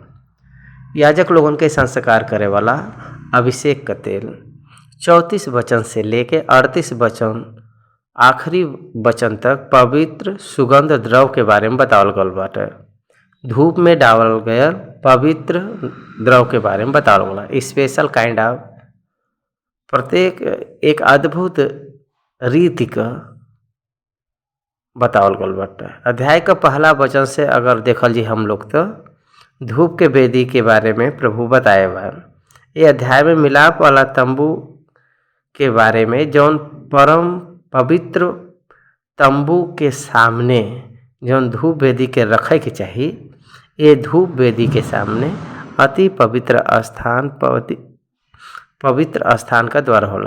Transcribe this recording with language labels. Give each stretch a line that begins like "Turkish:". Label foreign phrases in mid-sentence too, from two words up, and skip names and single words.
Bhojpuri: याजक लोगन के संस्कार करे वाला अभिषेक का तेल 34 वचन से लेके 38 वचन आखिरी वचन तक पवित्र सुगंध द्रव के बारे में बतावल गल बाटे। धूप में डालल गयल पवित्र द्रव के बारे में बतावल गल,
English: special kind of,
Bhojpuri: प्रत्येक एक अद्भुत रीति का बतावल गल बाटे। अध्याय का पहला वचन से अगर देखल जी हम लोग तो धूप के वेदी के बारे में प्रभु बताए बा। ये अध्याय में मिलाप वाला तंबू के बारे में, जौन परम पवित्र तंबू के सामने जौन धूप वेदी के रखे के चाहिए, ये धूप वेदी के सामने अति पवित्र स्थान का द्वार होला।